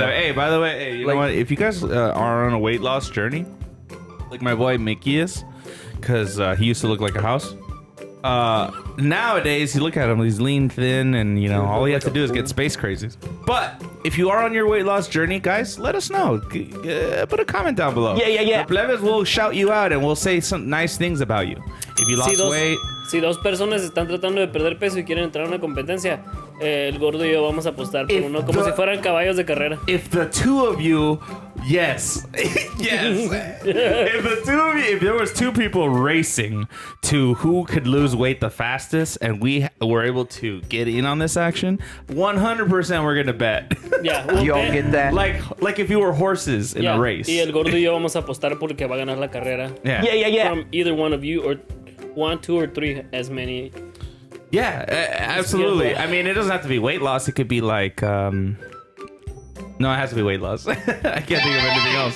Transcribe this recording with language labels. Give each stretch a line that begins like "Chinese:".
English: the way. Hey, by the way, you know what? If you guys are on a weight loss journey, like my boy Mickey is, because he used to look like a house. Nowadays, you look at him, he's lean, thin, and you know all he has to do is get space crazy. But if you are on your weight loss journey, guys, let us know. Put a comment down below. Yeah. The plebes will shout you out and we'll say some nice things about you. If you lost weight.
Spanish: Si dos personas están tratando de perder peso y quieren entrar a una competencia, el gordo y yo vamos a apostar por uno, como si fueran caballos de carrera.
English: If the two of you, yes. If there was two people racing to who could lose weight the fastest, and we were able to get in on this action, 100% we're gonna bet.
Spanish: Ya, un
English: You all bet. get that? like if you were horses in
Spanish: Ya,
English: a race.
Spanish: y el gordo y yo vamos a apostar porque va a ganar la carrera.
English: Yeah. From either one of you, or 1, 2, or 3, as many. Yeah, absolutely. I mean, it doesn't have to be weight loss. It could be like, no, it has to be weight loss. I can't think of anything else.